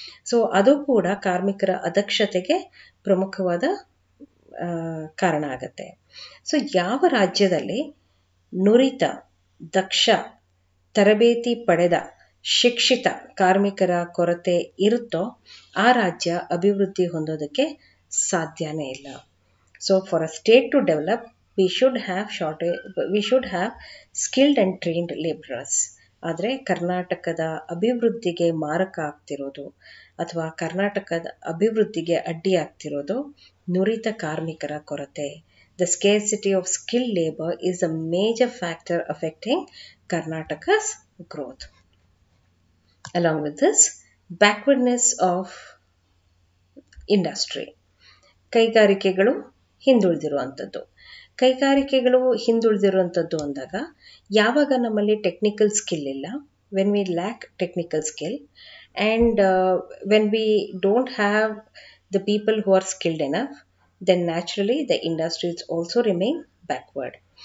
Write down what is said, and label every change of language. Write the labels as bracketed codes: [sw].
[kn] So ಅದು ಕೂಡ ಕಾರ್ಮಿಕರ ಅದಕ್ಷತೆಗೆ ಪ್ರಮುಖವಾದ ಕಾರಣ ಆಗುತ್ತೆ. ಸೊ ಯಾವ ರಾಜ್ಯದಲ್ಲಿ ನುರಿತ, ದಕ್ಷ, ತರಬೇತಿ ಪಡೆದ, ಶಿಕ್ಷಿತ ಕಾರ್ಮಿಕರ ಕೊರತೆ ಇರುತ್ತೋ ಆ ರಾಜ್ಯ ಅಭಿವೃದ್ಧಿ ಹೊಂದೋದಕ್ಕೆ ಸಾಧ್ಯನೇ ಇಲ್ಲ. [en] So for a state to develop we should have skilled and trained laborers. [kn] ಆದರೆ ಕರ್ನಾಟಕದ ಅಭಿವೃದ್ಧಿಗೆ ಮಾರಕ ಆಗ್ತಿರೋದು ಅಥವಾ ಕರ್ನಾಟಕದ ಅಭಿವೃದ್ಧಿಗೆ ಅಡ್ಡಿ ಆಗ್ತಿರೋದು ನುರಿತ ಕಾರ್ಮಿಕರ ಕೊರತೆ. [en] The scarcity of skilled labor is a major factor affecting Karnataka's growth. Along with this, backwardness of industry. [kn] ಕೈಗಾರಿಕೆಗಳು ಹಿಂದುಳಿದಿರುವಂಥದ್ದು. ಕೈಗಾರಿಕೆಗಳು ಹಿಂದುಳಿದಿರುವಂಥದ್ದು ಅಂದಾಗ ಯಾವಾಗ ನಮ್ಮಲ್ಲಿ ಟೆಕ್ನಿಕಲ್ ಸ್ಕಿಲ್ ಇಲ್ಲ, [en] When we lack technical skill and when we don't have the people who are skilled enough, then naturally the industries also remain backward.